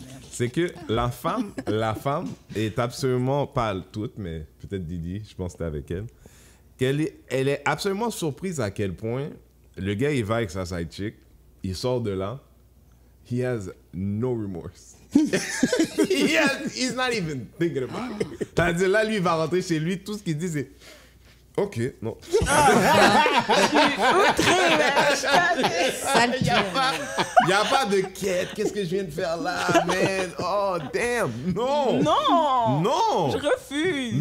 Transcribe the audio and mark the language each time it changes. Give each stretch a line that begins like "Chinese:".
French: C'est que la femme est absolument, pas toute, mais peut-être Didi, je pense que c'était avec elle, elle est absolument surprise à quel point le gars, il va avec sa side chick, il sort de là,
English: he has no remorse. He's not even thinking about it.
French: C'est-à-dire, là, lui, il va rentrer chez lui, tout ce qu'il dit, c'est OK, non. Il n'y a pas de quête. Qu'est-ce que je viens de faire là, man?
English: Oh, damn.
French: Non. Non. Non. Je refuse.